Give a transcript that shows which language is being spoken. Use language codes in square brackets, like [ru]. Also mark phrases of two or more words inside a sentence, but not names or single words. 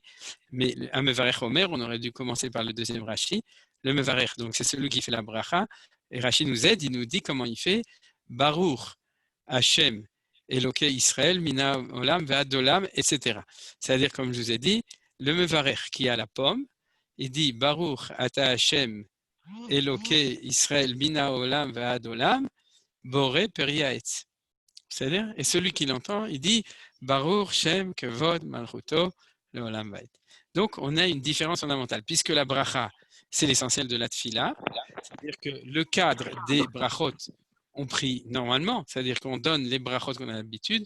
[he] Mais המברך אומר, [fr] on aurait dû commencer par le deuxième Rashi. Le Mevarech, donc c'est celui qui fait la bracha. Et Rashi nous aide, il nous dit comment il fait. [he] ברוך השם אלוקי ישראל מן העולם ועד עולם, [fr] etc. C'est-à-dire, comme je vous ai dit, le Mevarech qui a la pomme, il dit [he] ברוך אתה השם אלוקי ישראל מן העולם ועד עולם בורא פרי העץ. [fr] C'est-à-dire, et celui qui l'entend, il dit [he] ברוך שם כבוד מלכותו לעולם ועד. [fr] Donc, on a une différence fondamentale, puisque la bracha, c'est l'essentiel de la tfila, c'est-à-dire que le cadre des brachot, on prie normalement, c'est-à-dire qu'on donne les brachot qu'on a l'habitude.